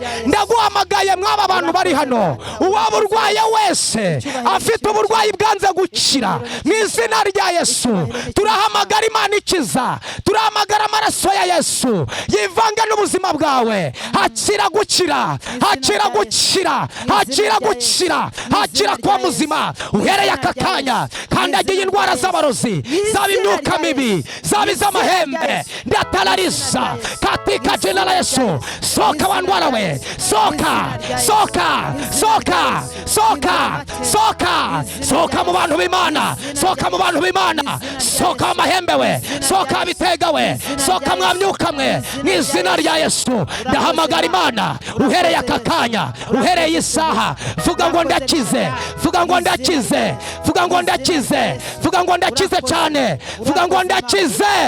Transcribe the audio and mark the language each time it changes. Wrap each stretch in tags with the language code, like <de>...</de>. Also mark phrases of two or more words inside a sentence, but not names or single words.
<rw>Ndaguhamagaye mwaba abantu bari hano, uwaba urwaye wese afite uburwayi bwanze gukira, mu izina rya Yesu turahamagara Imana ikiza, turahamagara amaraso ya Yesu yivanga n'ubuzima bwawe. Hakira gukira, hakira gukira, hakira gukira, hakira kwa muzima uhereye aka kanya. Kandagiye indwara z'abarozi, zaba imyuka mibi, zaba iz'amahembe, ndatarariza</rw> <sw>katika jina la Yesu.</sw> <rw>Soka wandwara we, soka, soka, soka, soka, soka, soka mu bantu b'Imana, soka mu bantu b'Imana, soka amahembe we, soka bitega we, soka mwamyuka mwe, mu izina rya Yesu. Ndahamagara Imana uhereye aka kanya, uhereye isaha, vuga ngo ndakize, vuga ngo ndakize, vuga ngo ndakize, vuga ngo ndakize cyane, vuga ngo ndakize.</rw>